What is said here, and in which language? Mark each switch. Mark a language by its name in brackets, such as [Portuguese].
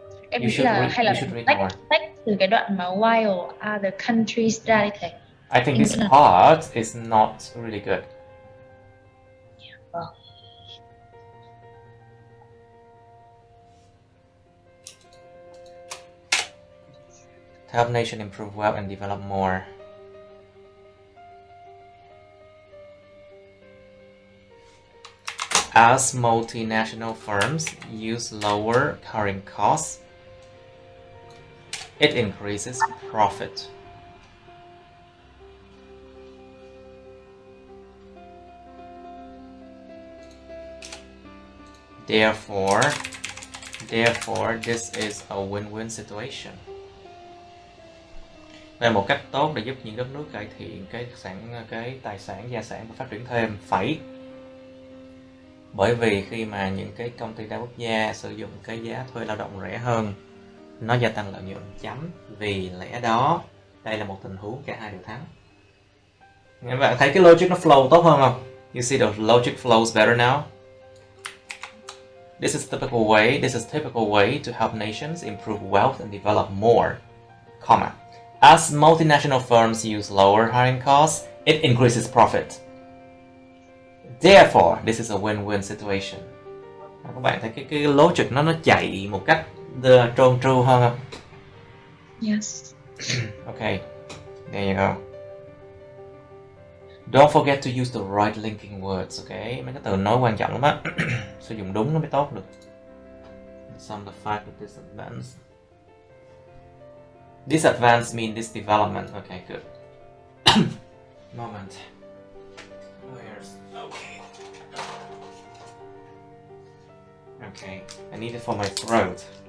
[Vietnamese] Em nghĩ là hay là tách từ cái đoạn mà [English] while other countries [Vietnamese] ra đi thầy. [English] I think this part is not really good. [Vietnamese] Vâng. [English] To help nation improve well and develop more. As multinational firms use lower carrying costs, it increases profit. Therefore, this is a win-win situation. [Vietnamese] Đây là một cách tốt để giúp những đất nước cải thiện cái tài sản, gia sản và phát triển thêm. Bởi vì khi mà những cái công ty đa quốc gia sử dụng cái giá thuê lao động rẻ hơn, nó gia tăng lợi nhuận. Vì lẽ đó, đây là một tình huống cả hai đều thắng. Các bạn thấy cái logic nó flow tốt hơn không? [English] You see the logic flows better now. This is typical way to help nations improve wealth and develop more, comma. As multinational firms use lower hiring costs, it increases profit. Therefore, this is a win-win situation. [Vietnamese] Các bạn thấy cái logic nó chạy một cách trơn tru hơn không? [English] Yes. Okay, there you go. Don't forget to use the right linking words, okay? [Vietnamese] Mấy cái từ nói quan trọng lắm á. Sử dụng đúng nó mới tốt được. [English] Some of the fact of this advance. This advance mean this development. Okay, good. Moment. Okay. Okay, I need it for my throat.